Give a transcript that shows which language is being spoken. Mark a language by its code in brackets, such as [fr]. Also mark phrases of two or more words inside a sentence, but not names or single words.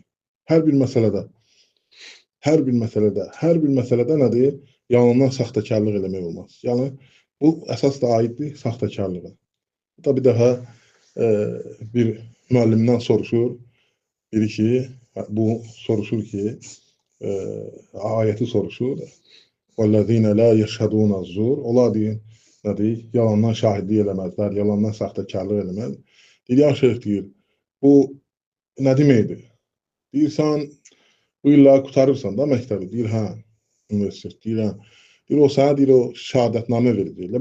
[az] Hər bir məsələdə nədir? Yalandan saxtakarlıq eləmək olmaz. Yəni, bu əsas da aiddir saxtakarlığa. Da bir daha bir müəllimdən soruşur, biri ki, ayəti soruşur. [ar] وَالَّذِينَ لَا يَشْهَدُونَ الزُّورَ. [az] Onlar deyir, nədir? Yalandan şahidlik eləməzlər, yalandan saxtakarlıq eləməz. Deyir, [ar] يا شيخ [az] deyir, bu nə deməkdir? Deyir, sən bu illəri qutarırsan da məktəbi. Deyir, hə, universitet, deyirəm. Deyir, o sənə deyir, o şəhadətnamə verir, deyirlər.